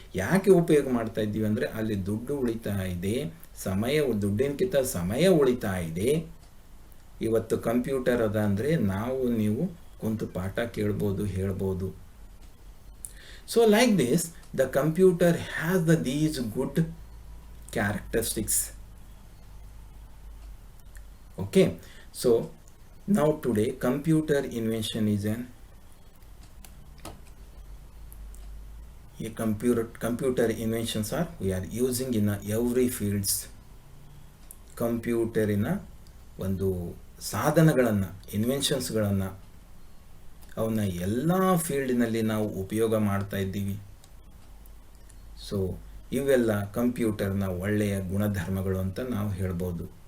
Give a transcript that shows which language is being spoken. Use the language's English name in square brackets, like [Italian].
[Kannada] ಯಾಕೆ ಉಪಯೋಗ ಮಾಡ್ತಾ ಇದ್ದೀವಿ ಅಂದರೆ ಅಲ್ಲಿ ದುಡ್ಡು ಉಳಿತಾ ಇದೆ, ದುಡ್ಡಿನಕ್ಕಿಂತ ಸಮಯ ಉಳಿತಾ ಇದೆ. ಇವತ್ತು ಕಂಪ್ಯೂಟರ್ ಅದ ಅಂದರೆ ನೀವು ಕುಂತು ಪಾಠ ಕೇಳ್ಬೋದು, ಹೇಳ್ಬೋದು. [English] So like this the computer has these good characteristics. Okay, so now today computer invention is computer inventions are we are using in every fields. [Kannada] ಕಂಪ್ಯೂಟರಿನ ಒಂದು ಸಾಧನಗಳನ್ನು, ಇನ್ವೆನ್ಷನ್ಸ್ಗಳನ್ನು ಅವನ್ನ ಎಲ್ಲ ಫೀಲ್ಡಿನಲ್ಲಿ ನಾವು ಉಪಯೋಗ ಮಾಡ್ತಾ ಇದ್ದೀವಿ. ಸೊ ಇವೆಲ್ಲ ಕಂಪ್ಯೂಟರ್ನ ಒಳ್ಳೆಯ ಗುಣಧರ್ಮಗಳು ಅಂತ ನಾವು ಹೇಳ್ಬೋದು.